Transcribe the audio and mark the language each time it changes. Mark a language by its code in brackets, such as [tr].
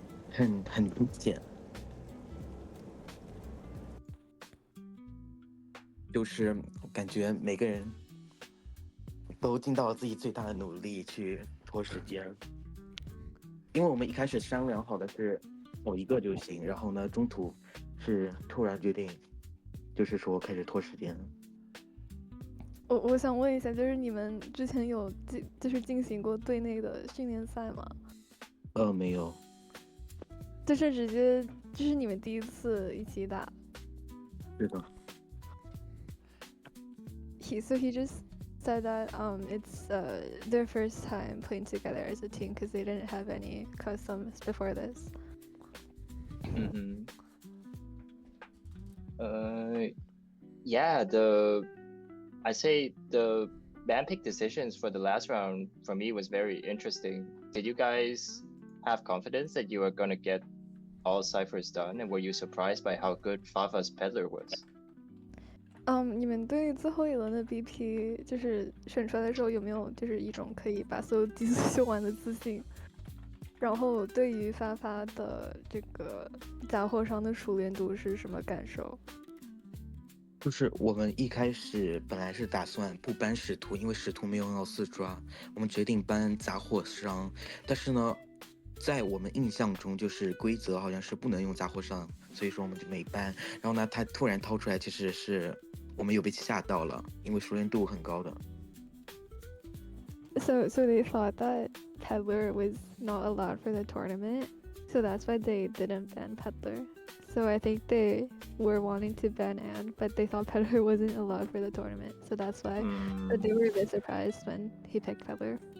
[zh] 很明显，就是感觉每个人都尽到了自己最大的努力去拖时间，因为我们一开始商量好的是某一个就行，然后呢，中途是突然决定，就是说开始拖时间。我想问一下，就是你们之前有进行过队内的训练赛吗？没有。就是直接就是你们第一次一起打。是的。 [en] So he just said that it's their first time playing together as a team because they didn't have any customs before this. Mm-hmm. Yeah, I'd say the ban pick decisions for the last round for me was very interesting. Did you guys have confidence that you were gonna get all ciphers done, and were you surprised by how good Fafa's peddler was? [zh] 你们对最后一轮的 BP 就是选出来的时候有没有就是一种可以把所有基础修完的自信？然后对于发发的这个杂货商的熟练度是什么感受？就是我们一开始本来是打算不搬使徒，因为使徒没有要4抓，我们决定搬杂货商。但是呢，在我们印象中，就是规则好像是不能用杂货商，所以说我们就没搬。然后呢，他突然掏出来，其实是我们有被吓到了，因为熟练度很高的。 [en] So they thought that Peddler was not allowed for the tournament, so that's why they didn't ban Peddler. So I think they were wanting to ban Anne, but they thought Peddler wasn't allowed for the tournament, so that's why. But they were a bit surprised when he picked Peddler.